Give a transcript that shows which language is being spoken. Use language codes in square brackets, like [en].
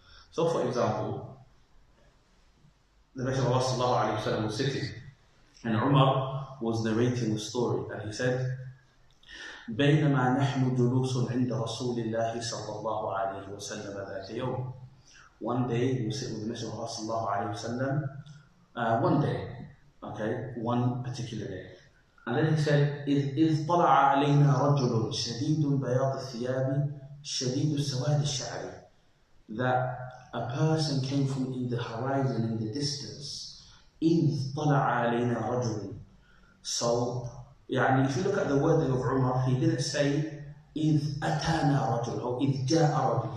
[en] So, for example, the Messenger of Allah sallallahu alayhi wa sallam was sitting, and Umar was narrating the story, and he said, [ar] بينما نحن جلوس عند رسول الله صلى الله عليه وسلم ذات يوم. [en] One day we sit with the Messenger of Allah [ar] صلى الله عليه وسلم, [en] one day, okay, one particular day. And then he said, [ar] إذ طلع علينا رجل شديد بياض الثياب شديد السواد الشعر. [en] That a person came from in the horizon, in the distance. [ar] إذ طلع علينا رجل. [en] So, if you look at the wording of Umar, he didn't say [ar] إذ أتانا رجل [en] or [ar] إذ جاء رجل.